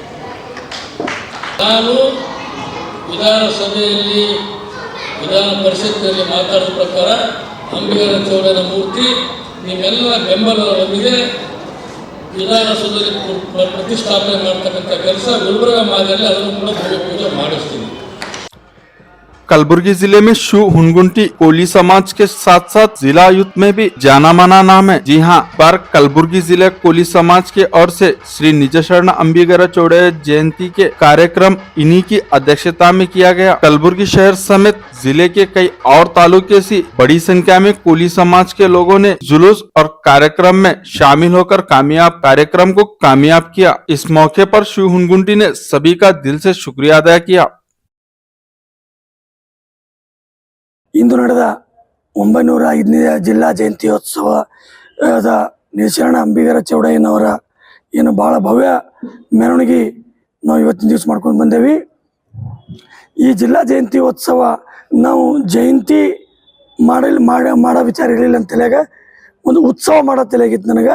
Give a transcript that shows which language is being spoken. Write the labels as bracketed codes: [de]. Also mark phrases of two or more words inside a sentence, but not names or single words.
[kn] ನಾನು ವಿಧಾನಸಭೆಯಲ್ಲಿ ವಿಧಾನ ಪರಿಷತ್ತಿನಲ್ಲಿ ಮಾತಾಡಿದ ಪ್ರಕಾರ ಅಂಬಿಗರ ಚೌಡನ ಮೂರ್ತಿ ನಿಮ್ಮೆಲ್ಲ ಬೆಂಬಲದೊಂದಿಗೆ ವಿಧಾನಸೌಧದಲ್ಲಿ ಪ್ರತಿಷ್ಠಾಪನೆ ಮಾಡ್ತಕ್ಕಂಥ ಕೆಲಸ ಗುಲ್ಬರ್ಗ ಮಾದರಿಯಲ್ಲಿ ಅದನ್ನು ಕೂಡ ಭೂಮಿ ಪೂಜೆ ಮಾಡಿಸ್ತೀನಿ. [hi] कलबुर्गी जिले में शू हुनगुंटी कोली समाज के साथ साथ जिला आयुक्त में भी जाना माना नाम है। जी हाँ, पर कलबुर्गी जिले कोली समाज के ओर से श्री निजशरण अंबिगर चौड़े जयंती के कार्यक्रम इन्हीं की अध्यक्षता में किया गया। कलबुर्गी शहर समेत जिले के कई और तालुके से बड़ी संख्या में कोली समाज के लोगों ने जुलूस और कार्यक्रम में शामिल होकर कार्यक्रम को कामयाब किया। इस मौके पर शू हुनगुंटी ने सभी का दिल से शुक्रिया अदा किया। [kn] ಇಂದು ನಡೆದ 905ನೇ ಜಿಲ್ಲಾ ಜಯಂತ್ಯೋತ್ಸವದ ನಿಜಶರಣ ಅಂಬಿಗರ ಚೌಡಯ್ಯನವರ ಏನು ಭಾಳ ಭವ್ಯ ಮೆರವಣಿಗೆ ನಾವು ಇವತ್ತಿನ ದಿವಸ ಮಾಡ್ಕೊಂಡು ಬಂದೇವಿ. ಈ ಜಿಲ್ಲಾ ಜಯಂತ್ಯೋತ್ಸವ ನಾವು ಜಯಂತಿ ಮಾಡೋ ವಿಚಾರ ಇರಲಿಲ್ಲ ಅಂತ ತಿಳಿಯಾಗ ಒಂದು ಉತ್ಸವ ಮಾಡೋ ತಿಳಿಯಾಗಿತ್ತು ನನಗೆ.